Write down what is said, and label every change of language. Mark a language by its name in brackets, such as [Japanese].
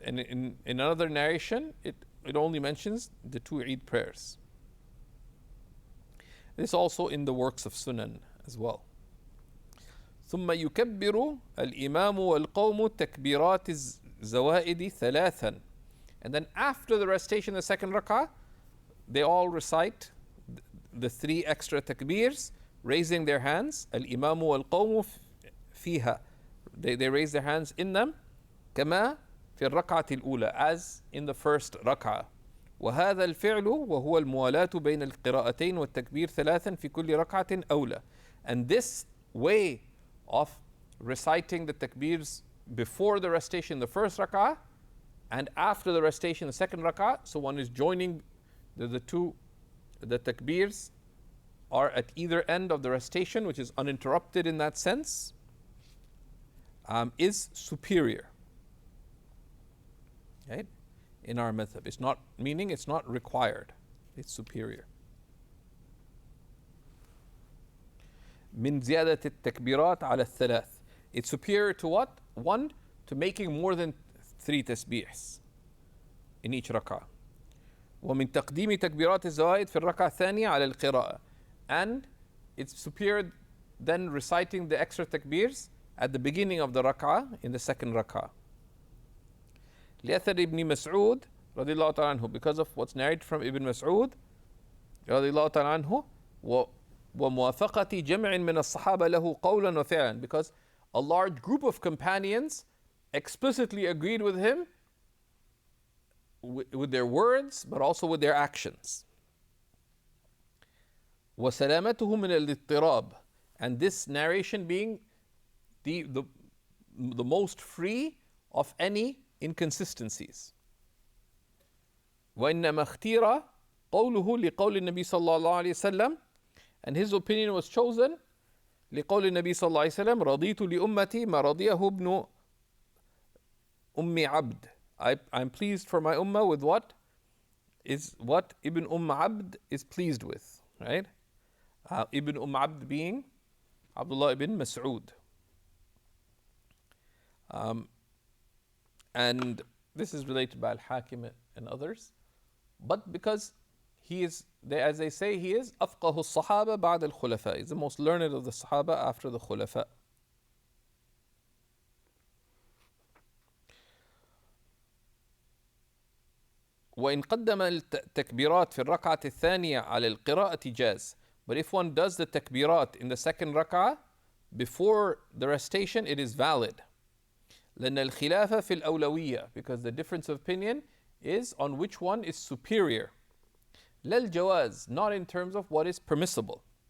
[English] And in another narration it only mentions the two Eid prayers. This also in the works of Sunan as well. [Arabic] ثم يكبر الإمام والقوم تكبيرات الزوائد ثلاثا. [English] And then after the recitation of the second rak'ah, they all recite the three extra takbirs, raising their hands. [Arabic] الإمام والقوم فيها, [English] they raise their hands in them [Arabic] كما في الركعة الأولى, [English] as in the first ركعة. [Arabic] وهذا الفعل وهو الموالاة بين القراءتين والتكبير ثلاثا في كل ركعة أولى. [English] And this way of reciting the takbirs before the recitation, the first rak'ah, and after the recitation, the second rak'ah, so one is joining the takbirs are at either end of the recitation, which is uninterrupted in that sense, is superior. Right? In our madhab. It's not, meaning it's not required. It's superior. [Arabic] من زيادة التكبيرات على الثلاث. [English] It's superior to what? One, to making more than 3 tasbihs in each rak'ah. [Arabic] ومن تقديم تكبيرات الزوائد في الركعة الثانية على القراءة. [English] And it's superior than reciting the extra takbirs at the beginning of the rak'ah in the second rak'ah. [Arabic] لأثر ابن مسعود رضي الله تعالى عنه, [English] because of what's narrated from Ibn Mas'ud [Arabic] رضي الله تعالى عنه, وموافقة جمع من الصحابة له قولا وفعلا, [English] because a large group of companions explicitly agreed with him with their words, but also with their actions. [Arabic] وسلامته من الاضطراب, [English] and this narration being the most free of any inconsistencies. [Arabic] وإنما اختير قوله لقول النبي صلى الله عليه وسلم, [English] and his opinion was chosen [Arabic] لقول النبي صلى الله عليه وسلم رضيت لأمتي ما رضيه ابن أم عبد. [English] I'm pleased for my ummah with what Ibn Abd is pleased with, right? Ibn Abd being Abdullah ibn Mas'ud. And this is related by al-Hakim and others. But because he is, as they say, he is [Arabic] أفقه الصحابة بعد الخلفاء. [English] He's the most learned of the Sahaba after the Khulafa. [Arabic] وإن قدم التكبيرات في الركعة الثانية على القراءة جاز. [English] But if one does the takbirat in the second rak'ah before the recitation, it is valid. [Arabic] لأن الخلاف في الأولوية, [English] because the difference of opinion is on which one is superior. [Arabic] لا الجواز, [English] not in terms of what is permissible.